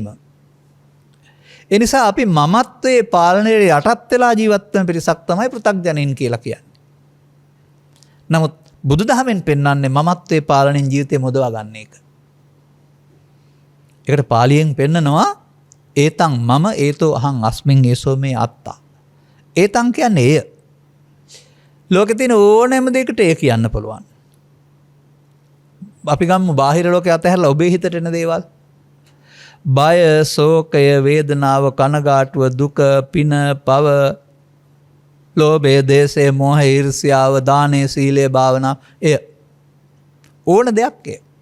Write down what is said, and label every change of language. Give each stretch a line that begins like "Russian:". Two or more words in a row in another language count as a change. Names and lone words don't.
Sinhala: ඒ නිසා අපි මමත්වයේ පාලනයේ යටත් වෙලා ජීවත් වෙන පිරිසක් තමයි පෘථග්ජනයින් කියලා කියන්නේ. නමුත් බුදුදහමෙන් පෙන්වන්නේ මමත්වයේ පාලනයෙන් ජීවිතය මොදවා ගන්න එක. ඒකට පාලියෙන් පෙන්නනවා
Pali: ඒතං මම ඒතෝ අහං අස්මින් ඒසෝ මේ අත්තා.
Sinhala: ඒතං කියන්නේ එය. ලෝකේ තියෙන ඕනෑම දෙයකට එය කියන්න පුළුවන්. අපි ගමු බාහිර ලෝකේ අතහැරලා ඔබේ හිතට එන දේවල්. බය, ශෝකය, වේදනාව, කනගාටුව, දුක, පින, පව, ලෝභය, දේශය, මෝහය, ඊර්ෂ්‍යාව, දානය, සීලය, භාවනා, එය ඕන දෙයක් එය.